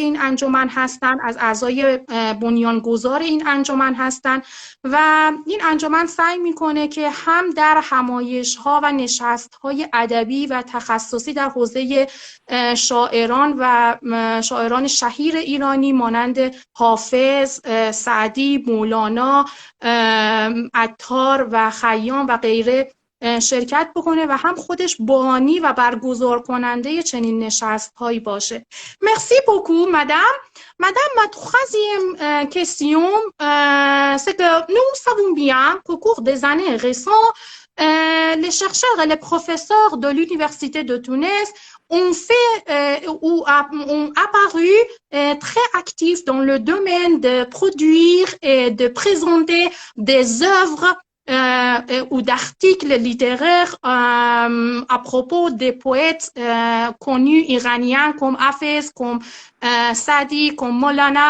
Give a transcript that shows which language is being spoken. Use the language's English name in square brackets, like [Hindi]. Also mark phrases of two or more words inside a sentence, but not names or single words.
[Persian] این انجمن هستند، از اعضای بنیانگذار این انجمن هستند و این انجمن سعی میکنه که هم در همایش‌ها و نشست‌های ادبی و تخصصی در حوزه شاعران و شاعران شهیر ایرانی مانند حافظ، سعدی، مولانا، عطار و خیام و غیره شرکت بکنه و هم خودش بانی و برگزار کننده چنین نشست‌هایی باشه. [French] Merci beaucoup, madame. Madame, ma troisième question, c'est que nous savons bien qu'au cours des années récentes, les chercheurs et les professeurs de l'université de Tunis ont fait ou ont apparu très actifs dans le domaine de produire et de présenter des œuvres ou d'articles littéraires à propos des poètes connus iraniens comme Hafez, comme Sadi, comme Molana.